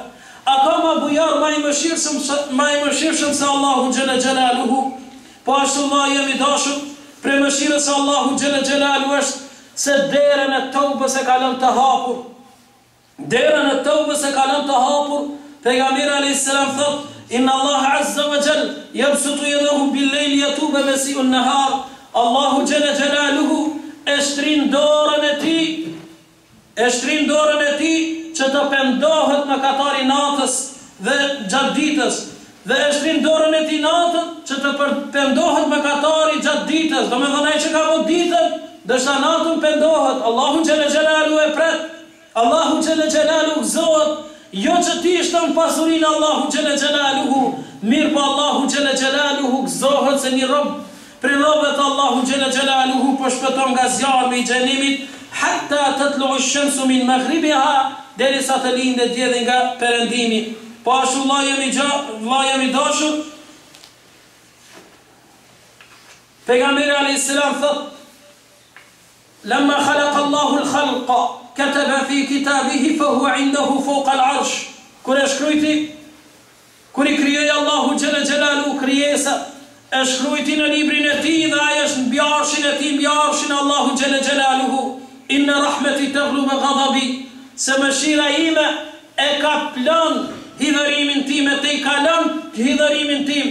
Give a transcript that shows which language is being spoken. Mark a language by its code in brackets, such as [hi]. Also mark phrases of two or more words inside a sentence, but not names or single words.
[sq] A ka ma bujar ma i mëshirshëm se Allahu [ar] جل جلاله? [sq] Po ashtu Allah jemi dashur, prej mëshirës se Allahu [ar] جل جلاله [sq] është se derën e tobës e ka lënë të hapur. Derën e tobës e ka lënë të hapur. Pejgamberi [ar] عليه السلام [sq] thot, [ar] إن الله عز وجل يبسط يده بالليل ليتوب مسيء النهار. [sq] Allahu [ar] جل جلاله [sq] e shtrin dorën e tij, që të pendohet mëkatari natës dhe gjatë ditës. Dhe e shtrin dorën e tij natën që të pendohet mëkatari gjatë ditës. Do me thënë ai që ka bërë ditën, dështa natën pendohet. Allahu [ar] جل جلاله [sq] e pret. Allahu [ar] جل جلاله [sq] gëzohet, jo që ti shton pasurinë Allahu [ar] جل جلاله, [sq] mirë po Allahu [ar] جل جلاله [sq] gëzohet se një rob prej robëve të Allahu [ar] جل جلاله [sq] po shpëton nga zjarmi i xhenimit, [ar] حتى تطلع الشمس من مغربها, [sq] derisa të lindë dielli nga perëndimi. Po ashtu vllai jemi dashur, pejgamberi [ar] عليه السلام [sq] thot, [ar] لما خلق الله الخلق كتب في كتابه فهو عنده فوق العرش. [sq] Kur e shkrujti, kur i krijoi Allahu [ar] جل جلاله [sq] krijesa, e shkrujti në librin e tij dhe ai është mbi arshin e tij, mbi arshin Allahu [ar] جل جلاله. إن رحمتي تغلب غضبي, [sq] se mëshira ime e ka plan hidhërimin tim, e te i kalon hidhërimin tim.